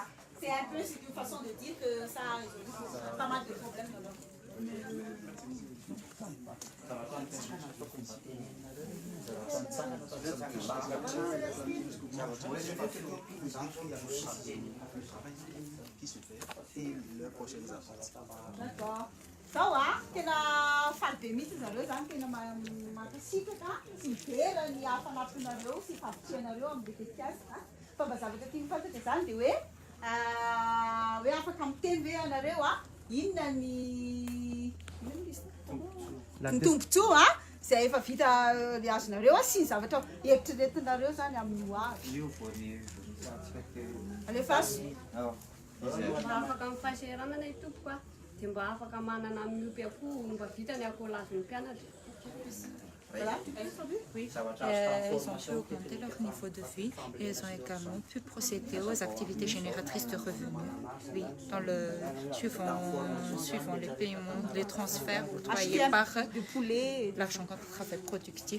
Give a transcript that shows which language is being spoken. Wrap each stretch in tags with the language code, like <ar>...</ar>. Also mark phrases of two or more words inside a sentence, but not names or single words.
<fr>C'est un peu une façon de dire que ça a résolu pas mal de problèmes dans leur vie. D'accord.</fr> <mg>Sawa, tena faly be mihitsy zareo zany tena mankasitraka sy vera ny hafanapinareo sy favitrianareo amin'ny tetikasa. Fa mba zavatra tiany fantatra zany dia hoe afaka miteny hoe anareo inona ny tombontsoa izay efa vita le azonareo sy ny zavatra eritreretinareo zany amin'ny hoavy. Alefaso. Afaka mifahseranana i tompoko dia mba afaka manana miompy akoho mba vitany akoho lazon'ny mpianatra.</mg> <fr>Oui, elles ont pu augmenter leur niveau de vie et elles ont également pu procéder aux activités génératrices de revenus. Oui, suivant les paiements, les transferts octroyés par l'argent contre travail productif.</fr>